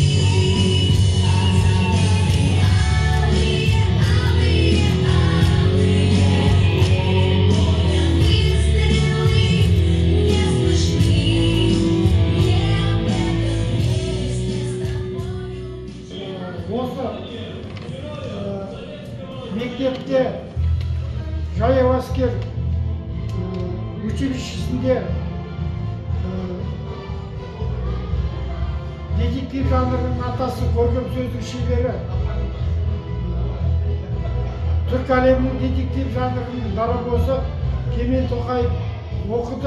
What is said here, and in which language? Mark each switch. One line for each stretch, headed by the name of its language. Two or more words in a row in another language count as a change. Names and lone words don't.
Russian: А закаты алые, алые, алые, перед боем выстрелы не слышны. Не об этом месте с тобою.
Kazakh: Осы мектепте жаяу әскер училищесінде детектив жанрының атасы, көркем сөздің шебері, түркі әлемінің детектив жанрының дарабозы Кемел Тоқаев оқыды.